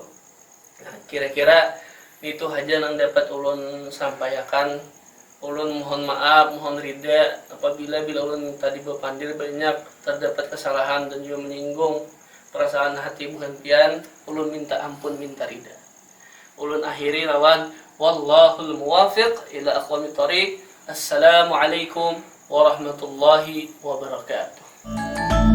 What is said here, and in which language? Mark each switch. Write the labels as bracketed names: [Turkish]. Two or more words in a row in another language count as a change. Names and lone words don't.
[Banjar] Nah, kira-kira itu aja yang dapat ulun sampaikan. Ulun mohon maaf, mohon rida apabila ulun tadi berpandir banyak terdapat kesalahan dan juga menyinggung perasaan hati bukan pian. Ulun minta ampun, minta rida. Ulun akhiri lawan [Arabic] والله الموفق إلى أقوم الطريق. السلام عليكم ورحمة الله وبركاته.